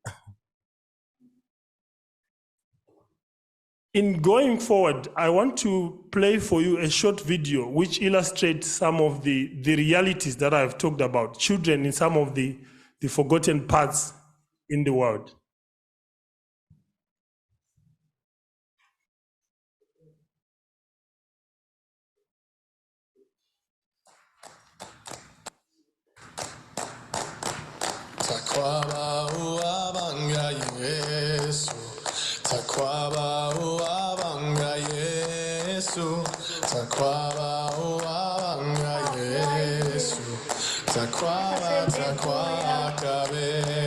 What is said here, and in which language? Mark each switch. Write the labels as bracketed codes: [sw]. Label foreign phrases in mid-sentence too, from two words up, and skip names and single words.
[en] In going forward, I want to play for you a short video which illustrates some of the realities that I've talked about, children in some of the forgotten parts in the world. [bem] Takwaba uabanga Yesu, takwaba uabanga Yesu, takwaba uabanga Yesu, takwaba takwakabe,